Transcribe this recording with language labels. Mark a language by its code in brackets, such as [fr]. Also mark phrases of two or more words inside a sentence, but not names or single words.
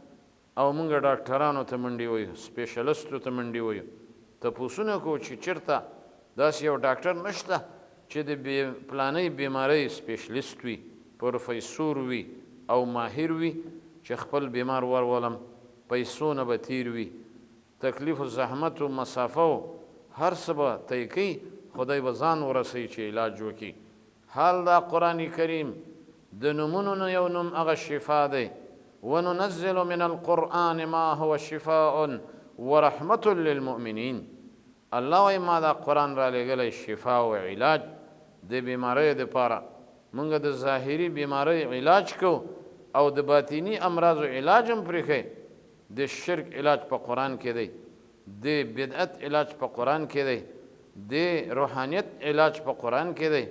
[ps] او مونږ ډاکټرانو ته منډې وایو، سپیشلستو ته منډې وایو، تپوسونه کوو چې چېرته داسې یو ډاکټر نشته چې د پلانۍ بیمارۍ سپیشلیست وي، پروفیسور وي او ماهر وي چې خپل بیمار ورولم، پیسو نه به تیر وي، تکلیف و زحمت و مسافه و هر څه به طی کوي، خدای به ځان ورسوي چې علاج وکړي. حال دا قرآن کریم د نومونو نه یو نوم هغه شفا دی. [ar] وننزل من القرآن ما هو شفاء ورحمة للمؤمنین. [ps] الله وایي ما دا قرآن را لېږلی شفا او علاج د بیماریو دپاره. مونږ د ظاهري بیماریو علاج کوو او د باطینی امراضو علاج هم پرېښی. د شرک علاج په قرآن کې دی، د بدعت علاج په قرآن کې دی، د روحانیت علاج په قرآن کې دی.